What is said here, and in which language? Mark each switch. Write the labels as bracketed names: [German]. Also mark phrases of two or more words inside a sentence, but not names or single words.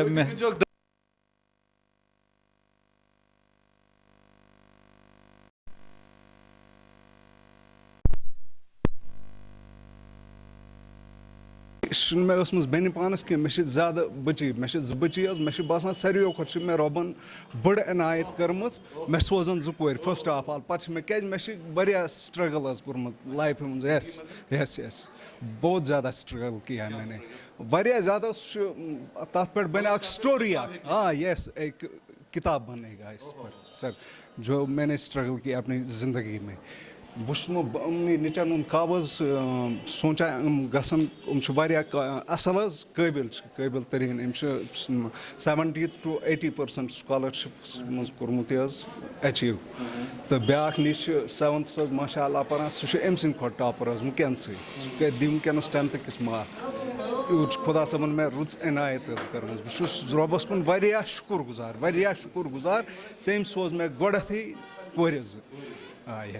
[Kashmiri] چھُنہٕ مےٚ ٲسمٕژ بیٚنہِ پانَس کینٛہہ مےٚ چھِ زیادٕ بٔچی مےٚ چھِ 2 بٔچی حظ مےٚ چھِ باسان ساروِیو کھۄتہٕ چھِ مےٚ رۄبَن بٔڑ عنایت کٔرمٕژ مےٚ سوزان 2 کورِ [English] first of all [Kashmiri] پَتہٕ چھِ مےٚ کیٛازِ مےٚ چھِ واریاہ سٹرٛگٕل حظ کوٚرمُت لایفہِ منٛز یس [Urdu] بہت زیادہ سٹرٛگٕل کیا میں نے [Kashmiri] واریاہ زیادٕ چھُ تَتھ پٮ۪ٹھ بَنہِ اَکھ سٹوری اَکھ یس [Urdu] ایک کتاب بنے گا اس پر سر جو میں نے سٹرگل کیا اپنی زندگی میں [Kashmiri] بہٕ چھُس نہٕ یِمنٕے نِچَن ہُنٛد خواب حظ سونٛچان یِم گژھن یِم چھِ واریاہ اَصٕل حظ قٲبِل چھِ قٲبِل تٔریٖن أمۍ چھِ 70 to 80% سُکالرشِپَس منٛز کوٚرمُت یہِ حظ ایچیٖو تہٕ بیٛاکھ نِچ چھِ 7th حظ [Arabic] ماشاء اللہ [Kashmiri] پَران سُہ چھُ أمۍ سٕنٛدِ کھۄتہٕ ٹاپَر حظ وٕنکٮ۪نسٕے سُہ کَرِ دی وٕنکٮ۪نَس 10th کِس مارک یوٗت چھُ خۄدا صٲبَن مےٚ رٕژ عنایت حظ کٔرمٕژ بہٕ چھُس رۄبَس کُن واریاہ شُکُر گُزار تٔمۍ سوز مےٚ گۄڈٮ۪تھٕے کورِ 2 یس